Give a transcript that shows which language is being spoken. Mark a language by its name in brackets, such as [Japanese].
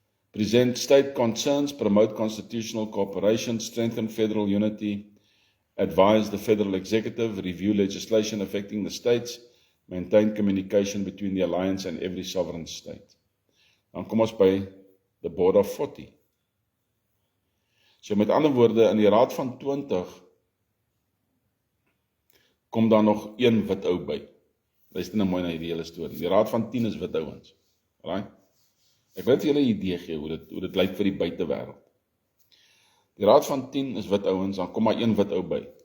[English] Present state concerns, promote constitutional cooperation, strengthen federal unity, advise the federal executive, review legislation affecting the states, maintain communication between the alliance and every sovereign state. [Afrikaans] Dan kom ons by [English] the Board of 40. [Afrikaans] So met ander woorde, in die Raad van 20 kom daar nog een wit ou by. Luister nou mooi na hierdie hele storie. Die Raad van 10 is wit ouens. Alright? Ek wil net vir julle 'n idee gee hoe dit lyk vir die buitewêreld. Die Raad van 10 is wit ouens, dan kom maar een wit ou by.